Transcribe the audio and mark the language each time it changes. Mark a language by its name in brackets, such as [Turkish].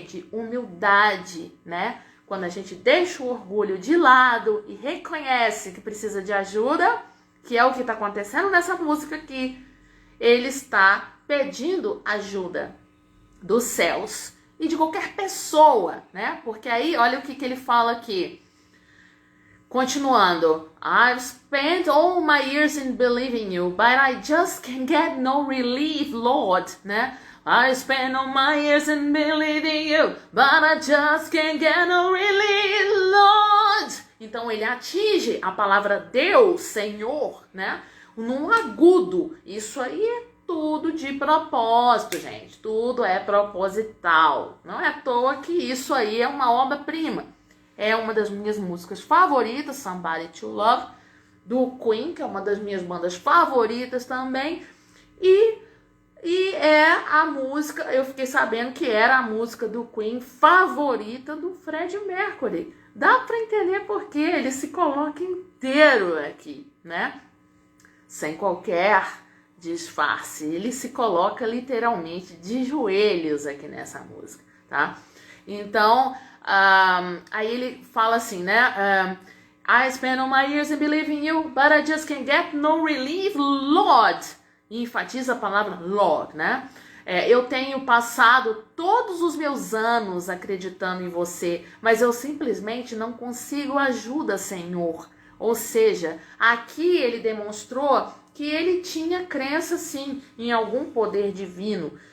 [Portuguese] De humildade, né? Quando a gente deixa o orgulho de lado e reconhece que precisa de ajuda, que é o que está acontecendo nessa música aqui, ele está pedindo ajuda dos céus e de qualquer pessoa, né? Porque aí, olha o que ele fala aqui. Continuando, [English] I've spent all my years in believing you, but I just can't get no relief, Lord, [Portuguese] né? [English] I spent all my years in believing you, but I just can't get no relief, Lord. [Portuguese] Então ele atinge a palavra Deus, Senhor, né? Num agudo. Isso aí é tudo de propósito, gente. Tudo é proposital. Não é à toa que isso aí é uma obra-prima. É uma das minhas músicas favoritas, Somebody to Love, do Queen, que é uma das minhas bandas favoritas também. E é a música, eu fiquei sabendo que era a música do Queen favorita do Freddie Mercury. Dá para entender por quê, ele se coloca inteiro aqui, né? Sem qualquer disfarce. Ele se coloca literalmente de joelhos aqui nessa música, tá? Então, aí ele fala assim, né? [English] I spent all my years in believing you, but I just can't get no relief, Lord. [Portuguese] E enfatiza a palavra Lord, né? Eu tenho passado todos os meus anos acreditando em você, mas eu simplesmente não consigo ajuda, Senhor. Ou seja, aqui ele demonstrou que ele tinha crença, sim, em algum poder divino.